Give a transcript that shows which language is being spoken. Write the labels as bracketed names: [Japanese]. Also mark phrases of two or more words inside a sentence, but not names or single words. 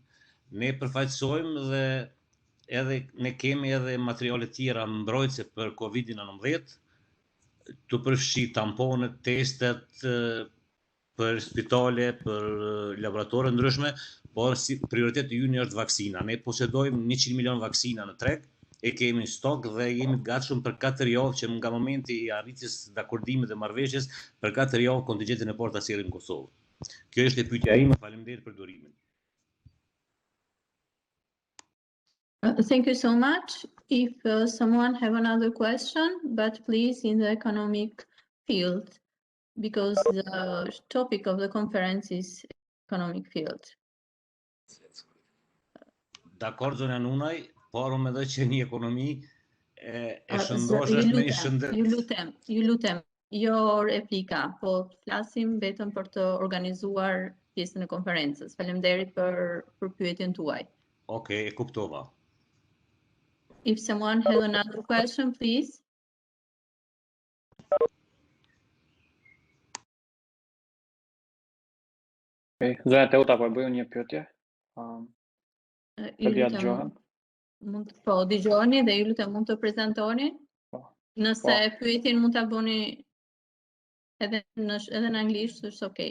[Albanian] Ne përfaqësojmë dhe edhe ne kemi edhe materiale tjera mbrojtëse për COVID-19, të përfshi tamponet, testet, për spitale, për laboratore ndryshme, por si prioritet ynë është vaksina. Ne posedojmë 100 milion vaksina në treg, e kemi në stok dhe jemi të gatshëm për 4 javë që nga momenti I arritjes dakordimit dhe marrëveshjes, për 4 javë kontingjentin e parë ta sjellin në Kosovë. Kjo është e pyetja ime, faleminderit për durimin. [English] Thank you so much. If someone have another question, but please in the economic field, because the topic of the conference is economic field. [Albanian] Dakor, zonja Nunaj, por unë mendoj që një ekonomi e shëndosh është me një shëndet. Ju lutem, jo replika, po flasim vetëm për të organizuar pjesën e konferencës. Faleminderit për pyetjen tuaj. Okej, e kuptova. [English] If someone has another question, please. [Albanian] Zonja Teuta, po e bëju një pyetje. Ju lutem, po dëgjoni dhe ju lutem mund të prezantoni. Nëse pyetjen mund ta bëni edhe në anglisht, është okay.